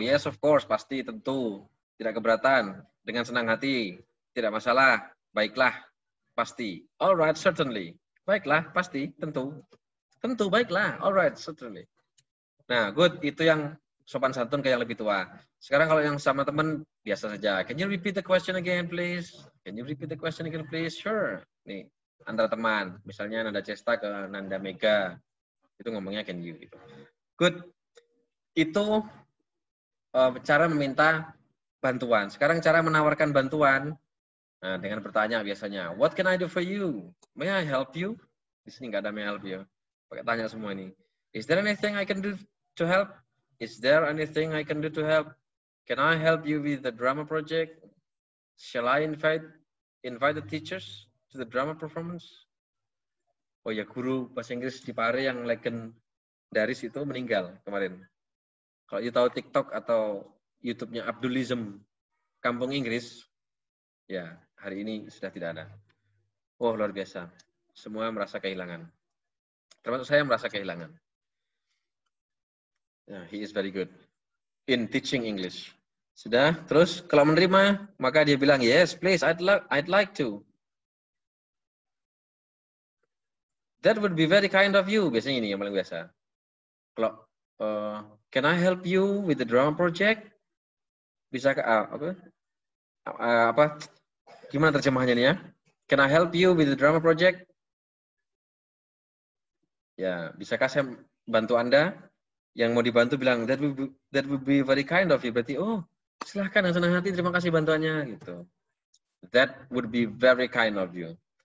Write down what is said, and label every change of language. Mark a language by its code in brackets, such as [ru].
[en] Yes, of course, [id] pasti, tentu. Tidak keberatan. Dengan senang hati. Tidak masalah. Baiklah, pasti. [en] Alright, certainly. [id] Baiklah, pasti, tentu. Tentu, baiklah. Alright, certainly. Nah, good. Itu yang sopan santun ke yang lebih tua. Sekarang kalau yang sama teman, biasa saja. [en] Can you repeat the question again, please? Can you repeat the question again, please? [id] Sure. Nih, antara teman. Misalnya Nanda Cesta ke Nanda Mega. Itu ngomongnya can you. Gitu. Good. Itu cara meminta bantuan. Sekarang cara menawarkan bantuan. Nah, dengan bertanya biasanya. [en] What can I do for you? May I help you? [id] Di sini nggak ada [en] may I help you. [id] Pakai tanya semua ini. [en] Is there anything I can do to help? Is there anything I can do to help? Can I help you with the drama project? Shall I invite the teachers to the drama performance? [id] Oh ya, guru bahasa Inggris di Pare yang legendaris itu meninggal kemarin. Kalau you tahu TikTok atau YouTube-nya Abdulism Kampung Inggris, ya hari ini sudah tidak ada. Oh, luar biasa. Semua merasa kehilangan. Termasuk saya merasa kehilangan. [en] He is very good in teaching English. [id] Sudah, terus kalau menerima, maka dia bilang, [en] yes, please, I'd like to. That would be very kind of you. [id] Biasanya ini yang paling biasa. Kalau [en] can I help you with the drama project? [id] Bisa apa? Gimana terjemahannya nih ya? [en] Can I help you with the drama project? [id] Ya, bisakah saya bantu Anda? Yang mau dibantu bilang [en] that would be very kind of you. [id] Berarti silahkan dengan senang hati, terima kasih bantuannya gitu. [en] That would be very kind of you.